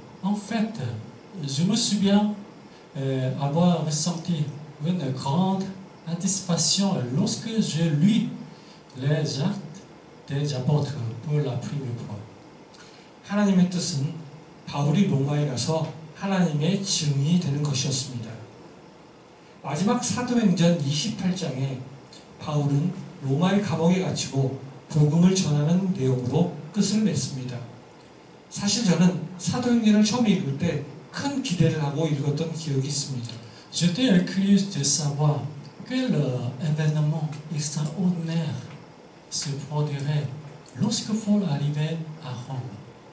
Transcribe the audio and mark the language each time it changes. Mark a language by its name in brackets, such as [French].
[French] En fait, je me souviens avoir ressenti une grande satisfaction lorsque j'ai lu les Actes des Apôtres pour la première fois. [Korean] 하나님의 뜻은 바울이 로마에 가서 하나님의 증인이 되는 것이었습니다. 마지막 사도행전 28장에 바울은 로마의 감옥에 갇히고 복음을 전하는 내용으로 끝을 냈습니다. 사실 저는 사도행전을 처음 읽을 때 큰 기대를 하고 읽었던 기억이 있습니다. [French] J'étais curieux de savoir quel événement extraordinaire se produirait lorsque Paul arrivait à Rome.